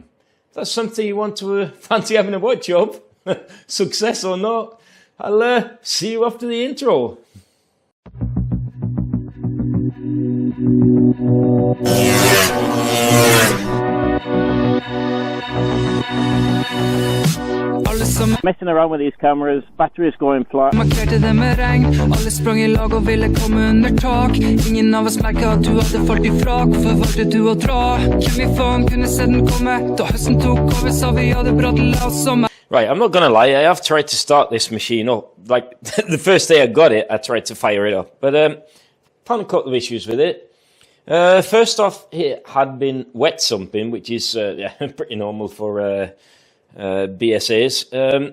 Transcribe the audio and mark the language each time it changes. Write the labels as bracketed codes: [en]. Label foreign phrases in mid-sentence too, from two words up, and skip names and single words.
[en] If that's something you want to fancy having a watch of, success or not, I'll see you after the intro. Messing around with these cameras, batteries going flat. [no] Markerte det med regn, alle sprang I lag og ville komme under tak. Ingen av oss merket at du hadde falt ifra. Hvorfor valgte du å dra? Hvem I faen kunne se den komme? Da høsten tok over, sa vi hadde bratt la sommer. [en] Right, I'm not gonna lie, I have tried to start this machine up. Like, the first day I got it, I tried to fire it up. But, found a couple of issues with it. First off, it had been wet sumping, which is yeah, pretty normal for BSAs.